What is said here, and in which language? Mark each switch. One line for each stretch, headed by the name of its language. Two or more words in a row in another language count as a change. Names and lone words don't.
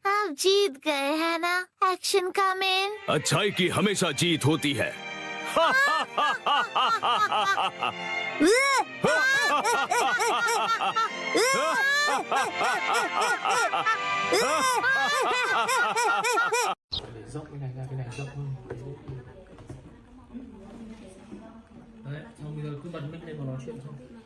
Hindi: आप जीत गए हैं ना?
English: action come in.
Hindi: अच्छाई की हमेशा जीत होती है।
Vietnamese: Dốc cái này ra, cái này dốc hơn. Đấy, xong bây giờ cứ bật mic lên và nói chuyện xong.